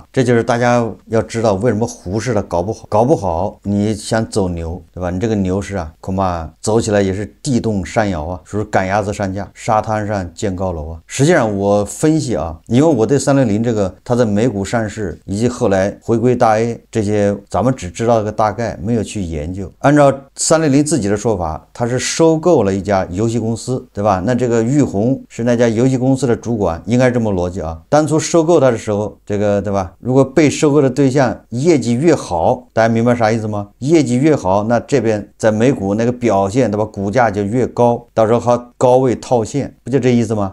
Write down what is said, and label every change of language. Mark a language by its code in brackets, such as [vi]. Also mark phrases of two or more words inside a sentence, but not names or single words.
[zh] 這就是大家要知道為什麼滬市的搞不好你想走牛，對吧？你這個牛市啊，恐怕走起來也是地動山搖啊，是不是趕鴨子上架，沙灘上建高樓啊？實際上我分析啊，因為我對360這個它在美股上市以及後來回歸大 A 這些，咱們只知道個大概，沒有去研究。按照360自己的說法，它是收購了一家遊戲公司，对吧？那這個玉紅是那家遊戲公司的主管，應该是這麼邏輯啊。當初收購它的時候，這個對吧？如果被收購的對象業績越好，大家明白啥意思嗎？業績越好，那這邊在美股那個表現，對吧？股價就越高，到時候好高位套現，不就這意思嗎？